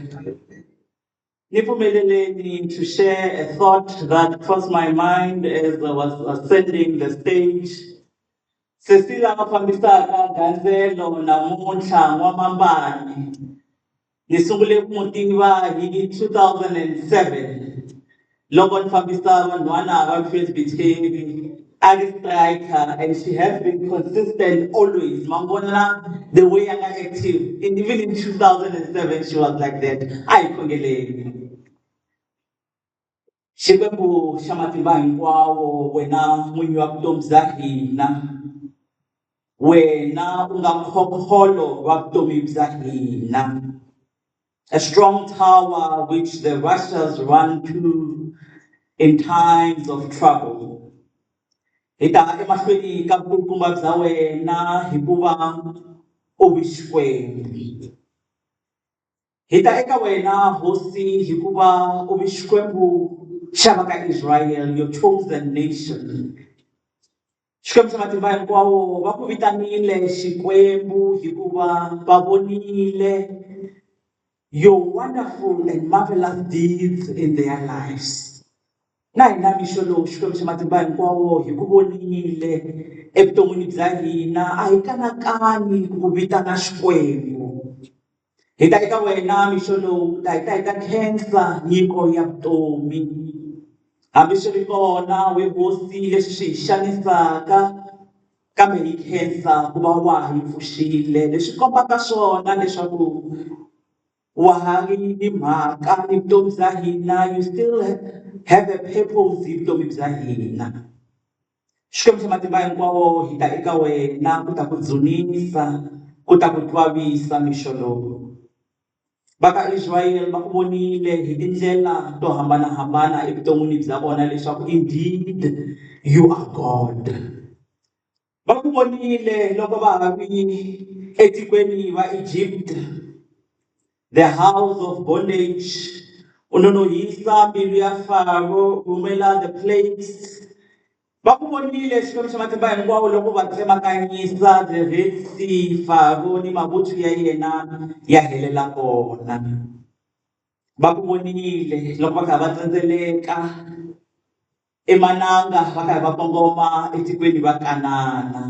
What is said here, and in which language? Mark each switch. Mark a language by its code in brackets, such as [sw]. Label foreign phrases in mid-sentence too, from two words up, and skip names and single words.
[en] Nipfumeleleni to share a thought that crossed my mind as I was ascending the stage. [ts] Cecilia mafambisaka gandzelo namuntlha n'wamambani. Ni sungule ku n'wi tiva hi 2007. Loko ni fambisa vanhwana va Presbytery. [en] Ari striker, and she has been consistent always. Mangona, the way I'm active, and even in 2007, she was like that. [ts] I kongele. Xikwembu xa matimba hinkwawo wena n'winyi wa vutomi bya hina. Wena u nga khokholo wa vutomi bya hina. [en] A strong tower which the righteous run to in times of trouble. [ts] Hita emahlweni ka vukulukumba bya wena hikuva u Xikwembu. Hita eka wena hosi hikuva u Xikwembu xa va ka Israel, [en] your chosen nation. [ts] Xikwembu xa matimba hinkwawo va ku vitanile Xikwembu hikuva va vonile [en] your wonderful and marvelous deeds in their lives. [ts] Na hina mixo lowu Xikwembu xa matimba hinkwawo hi ku vonile evuton'wini bya hina a hi kanakani ku ku vitana Xikwembu. Hi ta eka wena mixo lowu ta hi ta khensa nyiko ya vutomi. Hambi swi ri kona we hosi leswi swi hi xanisaka kambe hi khensa ku va wa hi pfuxile leswi kombaka swona leswaku wa ha ri ni mhaka ni vutomi bya hina, [en] you still have a purpose [ts] hi vutomi bya hina. Xikwembu xa matimba hinkwawo hi ta eka wena ku ta ku dzunisa, ku ta ku twavisa mixo lowu. Vaka Israyele va ku vonile hi tindlela to hambanahambana evuton'wini bya vona leswaku [en] indeed you are God. [ts] Va ku vonile loko va ha ri etikweni va Egypt, [en] the house of bondage, [ts] unonohisa mbilu ya Faro, rhumela [en] the plagues. [ts] Va ku vonile Xikwembu xa matimba hinkwawo loko va tsemakanyisa the Red Sea, Faro ni mavuthu ya yena ya helela kona. Va ku vonile loko va kha va tsendzeleka emananga va kha va kongoma etikweni va Kanana.